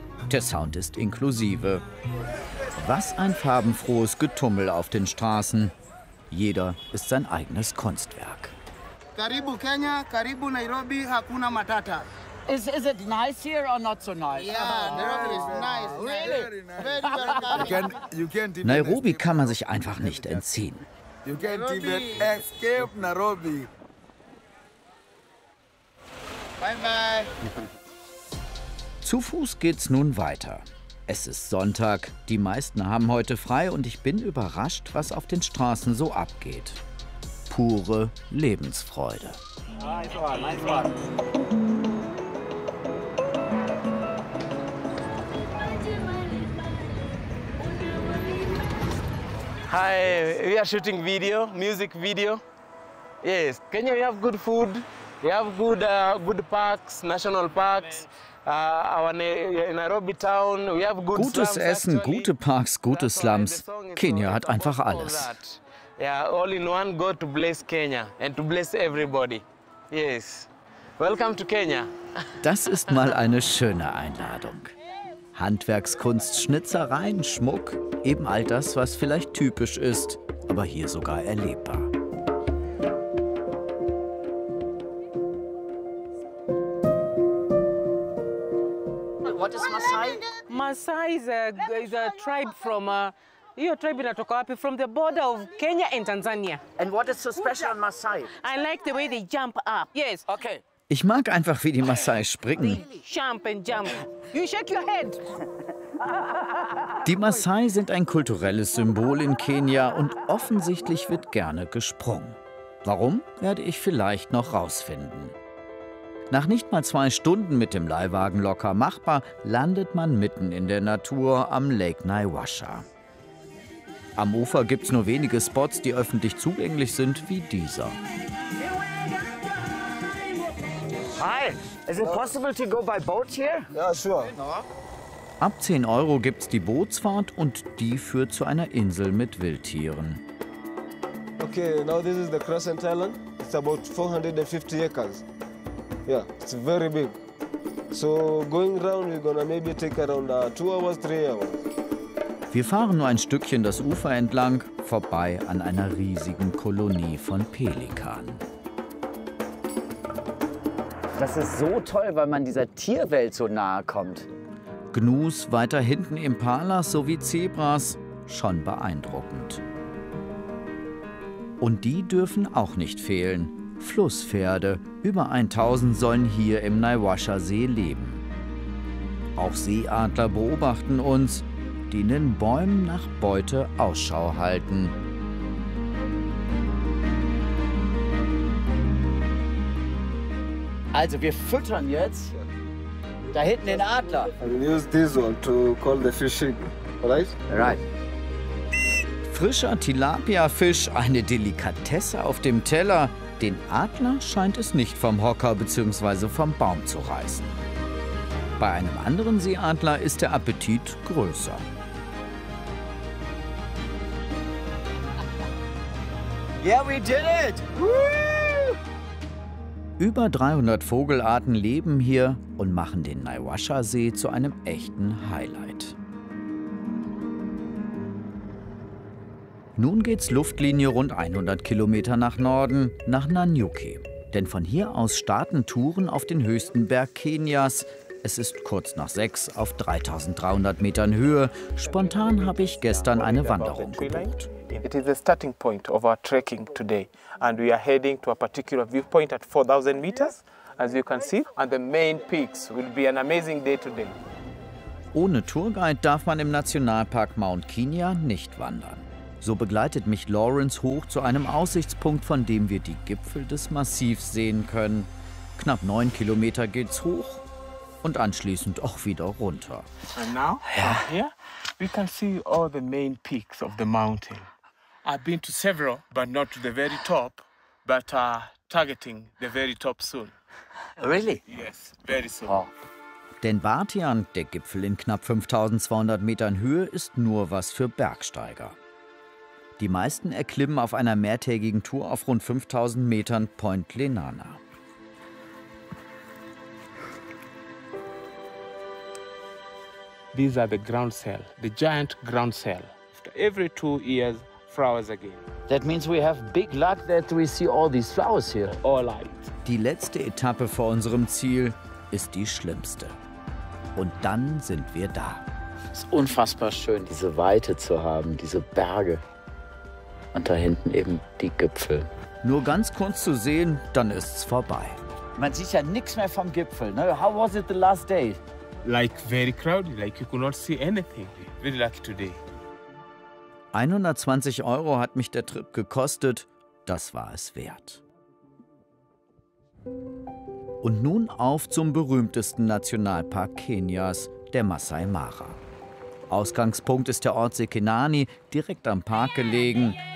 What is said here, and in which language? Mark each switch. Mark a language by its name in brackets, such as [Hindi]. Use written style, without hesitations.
[German] Der Sound ist inklusive. Was ein farbenfrohes Getummel auf den Straßen. Jeder ist sein eigenes Kunstwerk. [Swahili] Karibu Kenya, Karibu Nairobi, Hakuna Matata. [English] Is it nice here or not so nice? Yeah, Nairobi is nice. Really? You can't [German] Nairobi kann man sich einfach nicht entziehen. [English] You can't even escape Nairobi. Bye bye. [German] Zu Fuß geht's nun weiter. Es ist Sonntag, die meisten haben heute frei und ich bin überrascht, was auf den Straßen so abgeht. Pure Lebensfreude. [English] Hi, we are shooting video, music video. Yes, Kenya, we have good food. We have good, good parks, national parks. [German] Gutes Essen, gute Parks, gute Slums. Kenia hat einfach alles. [English] Yeah, all in one, go to bless Kenya and to bless everybody. Yes. Welcome to Kenya. [German] Das ist mal eine schöne Einladung. Handwerkskunst, Schnitzereien, Schmuck, eben all das, was vielleicht typisch ist, aber hier sogar erlebbar. [English] What is Maasai? Maasai is a tribe from your tribe [Swahili] inatoka wapi? [English] From the border of Kenya and Tanzania. And what is so special on Maasai? I like the way they jump up. Yes. Okay. [German] Ich mag einfach, wie die Maasai springen. [English] Jump and jump. You shake your head. [German] Die Maasai sind ein kulturelles Symbol in Kenia und offensichtlich wird gerne gesprungen. Warum, werde ich vielleicht noch rausfinden. Nach nicht mal 2 Stunden mit dem Leihwagen locker machbar, landet man mitten in der Natur am Lake Naivasha. Am Ufer gibt's nur wenige Spots, die öffentlich zugänglich sind, wie dieser. [English] Hi, is it possible to go by boat here? Ja, sure. [German] Ab 10 Euro gibt's die Bootsfahrt und die führt zu einer Insel mit Wildtieren. [English] Okay, now this is the Crescent Island. It's about 450 acres. Yeah, it's very big. So going round, we're gonna maybe take around 2 hours, 3 hours. [German] Wir fahren nur ein Stückchen das Ufer entlang, vorbei an einer riesigen Kolonie von Pelikanen. Das ist so toll, weil man dieser Tierwelt so nahe kommt. Gnus, weiter hinten Impalas sowie Zebras, schon beeindruckend. Und die dürfen auch nicht fehlen. Flusspferde, über 1000 sollen hier im Naivasha See leben. Auch Seeadler beobachten uns, die in den Bäumen nach Beute Ausschau halten. Also wir füttern jetzt da hinten den Adler. [English] I'll use this one to call the fishing, right? Right. [German] Frischer Tilapia-Fisch, eine Delikatesse auf dem Teller. Den Adler scheint es nicht vom Hocker bzw. vom Baum zu reißen. Bei einem anderen Seeadler ist der Appetit größer. [English] Yeah, we did it! Woo! [German] Über 300 Vogelarten leben hier und machen den Naivasha-See zu einem echten Highlight. Nun geht's Luftlinie rund 100 Kilometer nach Norden, nach Nanyuki. Denn von hier aus starten Touren auf den höchsten Berg Kenias. Es ist kurz nach 6 auf 3300 Metern Höhe. Spontan habe ich gestern eine Wanderung gebucht. [English] It is the starting point of our trekking today. And we are heading to a particular viewpoint at 4000 meters, as you can see. And the main peaks will be an amazing day today. [German] Ohne Tourguide darf man im Nationalpark Mount Kenia nicht wandern. So begleitet mich Lawrence hoch zu einem Aussichtspunkt, von dem wir die Gipfel des Massivs sehen können. Knapp 9 Kilometer geht's hoch und anschließend auch wieder runter. [English] And now, here, we can see all the main peaks of the mountain. I've been to several, but not to the very top, but targeting the very top soon. Really? Yes, very soon. Wow. [German] Denn Batian, der Gipfel in knapp 5200 Metern Höhe, ist nur was für Bergsteiger. Die meisten erklimmen auf einer mehrtägigen Tour auf rund 5000 Metern Point Lenana. [English] These are the ground cell, the giant ground cell. Every 2 years, flowers again. That means we have big luck that we see all these flowers here. All right. [German] Die letzte Etappe vor unserem Ziel ist die schlimmste. Und dann sind wir da. Es ist unfassbar schön, diese Weite zu haben, diese Berge. Und da hinten eben die Gipfel. Nur ganz kurz zu sehen, dann ist's vorbei. Man sieht ja nichts mehr vom Gipfel. Ne? [English] How was it the last day? like very crowded, like you could not see anything. Very lucky today. [German] 120 Euro hat mich der Trip gekostet, das war es wert. Und nun auf zum berühmtesten Nationalpark Kenias, der Masai Mara. Ausgangspunkt ist der Ort Sekenani, direkt am Park gelegen.